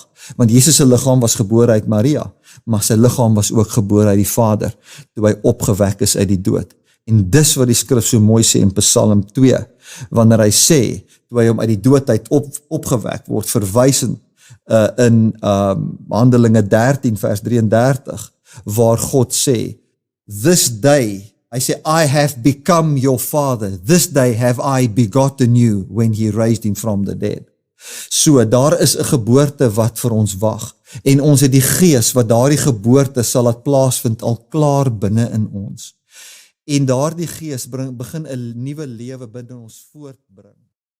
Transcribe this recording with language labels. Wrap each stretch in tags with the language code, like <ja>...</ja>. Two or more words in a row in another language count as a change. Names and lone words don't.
<af>Want Jesus se liggaam was gebore uit Maria, maar sy liggaam was ook gebore uit die Vader, toe hy opgewek is uit die dood. En dis wat die skrif so mooi sê in Psalm 2, wanneer hy sê, toe hy hom uit die dood uit opgewek word, verwysend in Handelinge 13 vers 33, waar God sê,</af> <en>this day,</en> <af>hy sê,</af> <en>I have become your father, this day have I begotten you, when he raised him from the dead.</en> <af>So, daar is 'n geboorte wat vir ons wag, en ons het die gees, wat daardie geboorte sal laat plaasvind, al klaar binne in ons. En daardie gees begin 'n nuwe lewe binne ons voortbring.</af>